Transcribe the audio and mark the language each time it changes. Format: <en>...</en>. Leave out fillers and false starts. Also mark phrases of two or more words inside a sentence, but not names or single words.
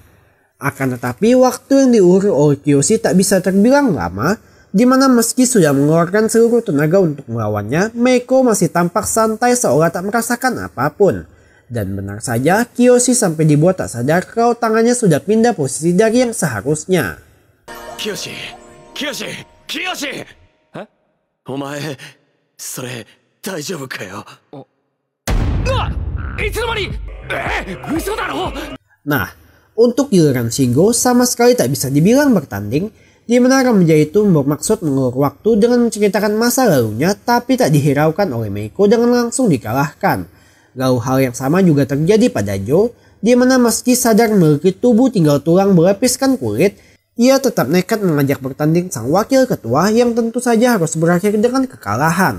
<id>Akan tetapi waktu yang diulur oleh Kiyoshi tak bisa terbilang lama, di mana meski sudah mengeluarkan seluruh tenaga untuk melawannya, Meiko masih tampak santai seolah tak merasakan apapun. Dan benar saja, Kiyoshi sampai dibuat tak sadar kalau tangannya sudah pindah posisi dari yang seharusnya.</id> <ja>Kiyoshi! Kiyoshi! Kiyoshi! Hah? お前、それ、大丈夫かよ? 嘘だろ?</ja> <id>Nah, untuk giliran Shingo sama sekali tak bisa dibilang bertanding, di mana remaja itu bermaksud mengulur waktu dengan menceritakan masa lalunya tapi tak dihiraukan oleh Meiko dengan langsung dikalahkan. Lalu hal yang sama juga terjadi pada Jo, di mana meski sadar memiliki tubuh tinggal tulang berlapiskan kulit, ia tetap nekat mengajak bertanding sang wakil ketua yang tentu saja harus berakhir dengan kekalahan.</id>